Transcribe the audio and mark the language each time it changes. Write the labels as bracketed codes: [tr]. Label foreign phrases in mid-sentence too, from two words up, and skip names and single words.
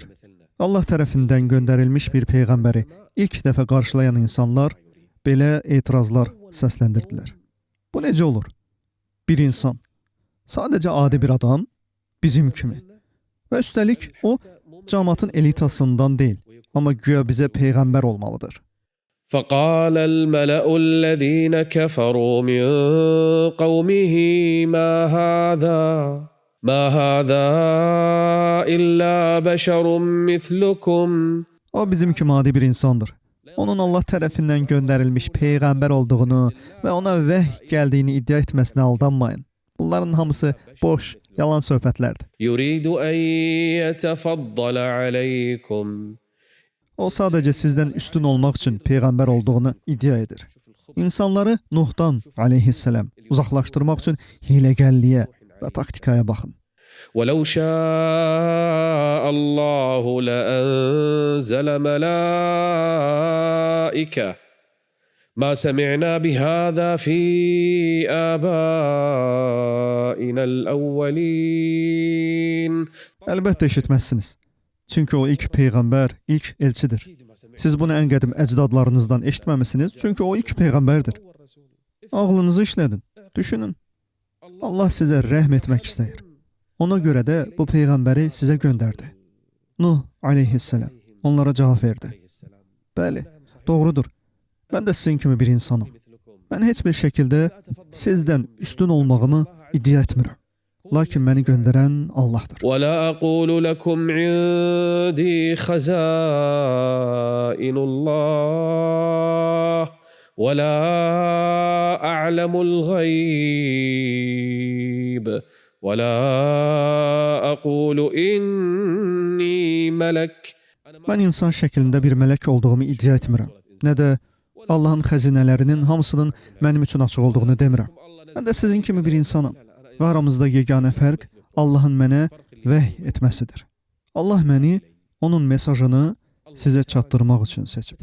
[az] Allah tərəfindən göndərilmiş bir peyğəmbəri ilk dəfə qarşılayan insanlar belə etirazlar səsləndirdilər. Bu necə olur? Bir insan, sadəcə adi bir adam, bizim kimi. Və üstəlik o, cəmaatın elitasından deyil, amma güya bizə peyğəmbər olmalıdır. [ar] فقال الملأ الذين كفروا من قومه ما هذا إلا بشر مثلكم. [az] O bizim kimi adi bir insandır. Onun Allah tərəfindən göndərilmiş peyğəmbər olduğunu və ona vəhy gəldiyini iddia etməsinə aldanmayın. Bunların hamısı boş, yalan söhbətlərdir. [ar] يريد أن يتفضل عليكم. [az] O sadəcə sizdən üstün olmaq üçün peyğəmbər olduğunu iddia edir. İnsanları Nuhdan aleyhisselam uzaqlaşdırmaq üçün hiləgərliyə və taktikaya baxın. [ar] ولو شاء الله لأنزل ملائكة ما سمعنا بهذا في آبائنا الأولين. [az] Əlbəttə eşitməzsiniz. Çünki o ilk peyğəmbər, ilk elçidir. Siz bunu ən qədim əcdadlarınızdan eşitməmisiniz, çünki o ilk peyğəmbərdir. Ağlınızı işlədin, düşünün. Allah sizə rəhm etmək istəyir. Ona görə də bu peyğəmbəri sizə göndərdi. Nuh aleyhisselam onlara cavab verdi. Bəli, doğrudur. Mən də sizin kimi bir insanım. Mən heç bir şəkildə sizdən üstün olmağımı iddia etmirəm. Lakin məni göndərən Allahdır. [ar] ولا أقول لكم عندي خزائن الله ولا أعلم الغيب ولا أقول إني ملك. [az] Mən insan şəklində bir mələk olduğumu iddia etmirəm. Nə də Allahın xəzinələrinin hamısının mənim üçün açıq olduğunu demirəm. Mən də sizin kimi bir insanım. Və aramızda yeganə fərq Allahın mənə vəhy etməsidir. Allah məni, onun mesajını sizə çatdırmaq üçün seçib.